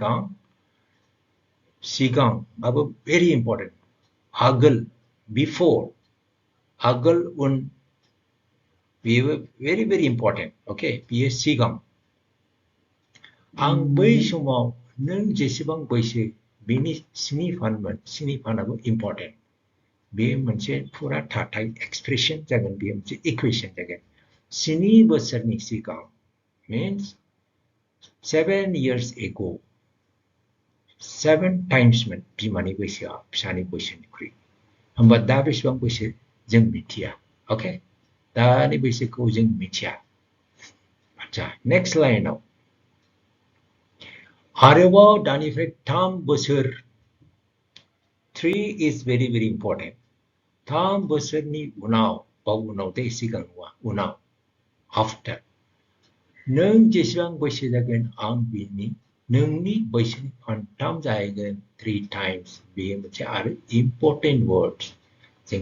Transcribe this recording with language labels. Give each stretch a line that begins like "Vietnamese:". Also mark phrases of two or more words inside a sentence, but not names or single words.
Bodo: सिगांआबो
English: very important
Bodo: आगोल बिफोर आगोल उन बेयो
English: very very important okay
Bodo: बेयो सिगां आं बै समाव नों जेसेबां बैसो बेनि 7 फानमोन 7 फानाबो इम्पर्टेन्ट बे मोनसे फुरा थाथाय एक्सप्रेसन जागोन बे मोनसे इकुवेशन जागोन 7 बोसोरनि सिगां
English: means 7 years ago
Bodo: 7 timesमोन बिमानि बैसोआ फिसानि बैसोनिख्रुइ होमबा दा बेसेबां बैसो जों मिथिया ओके दानि बैसोखौ जों मिथिया आच्छा नेक्स्ट लाइनाव आरोबाव दानिफ्राय 3 बोसोर
English: 3 is very very important
Bodo: 3 बोसोरनि उनाव दे सिगां नङा उनाव आफ्टर नों जेसेबां बैसो जागोन आं बिनि नोंनि बैसोनि फानथाम जाहैगोन 3 times बेयो मोनसे आरो
English: important words
Bodo: जोंहा